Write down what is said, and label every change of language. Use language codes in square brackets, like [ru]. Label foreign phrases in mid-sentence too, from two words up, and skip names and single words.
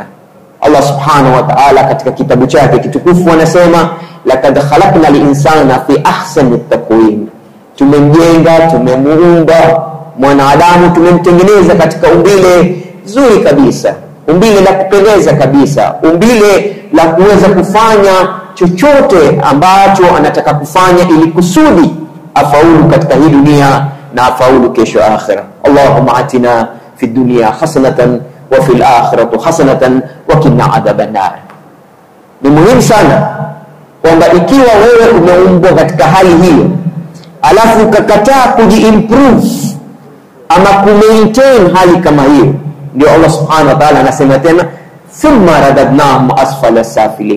[ar] الله سبحانه وتعالى [sw] katika kitabu chake kitukufu anasema, [ar] لقد خلقنا الإنسان في أحسن تقويم, [sw] tumemjenga, tumemuumba mwanadamu, tumemtengeneza katika umbile zuri kabisa, umbile la kupendeza kabisa, umbile la kuweza kufanya chochote ambacho anataka kufanya ili kusudi afaulu katika hii dunia na afaulu kesho akhira. [ar] اللهم آتنا في الدنيا حسنة وفي الآخرة حسنة وقنا عذاب النار. [sw] Ni muhimu sana kwamba ikiwa wewe umeumbwa katika hali hiyo alafu ukakataa kujiimprove ama kumaintain hali kama hiyo, ndio [ar] الله سبحانه وتعالى [sw] anasema tena [ar] ثم رددناهم أسفل سافلين.